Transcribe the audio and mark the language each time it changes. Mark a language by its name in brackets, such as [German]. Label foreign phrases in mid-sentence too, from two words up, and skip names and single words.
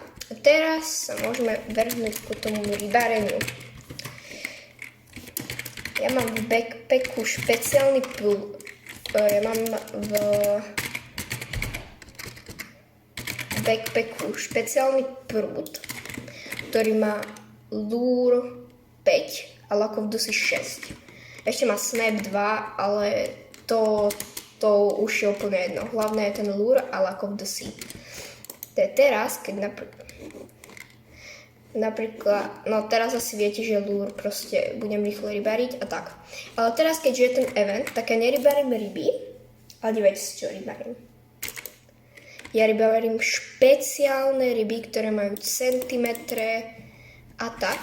[Slovak] A teraz sa môžeme vrhnúť ku tomu rybáreniu. Ja mám v backpacku špeciálny prúd, ktorý má lure 5 a Lack of the Sea 6. Ešte má Snap 2, ale to už je úplne jedno. Hlavné je ten lure a Lack of the Sea. To je teraz, keď napríklad, teraz asi viete, že lure proste budem rýchlo rybariť a tak. Ale teraz, keďže je ten event, tak ja nerybárím ryby, ale dívajte si, čo rybárím. Ja rybárím špeciálne ryby, ktoré majú centimetre a tak.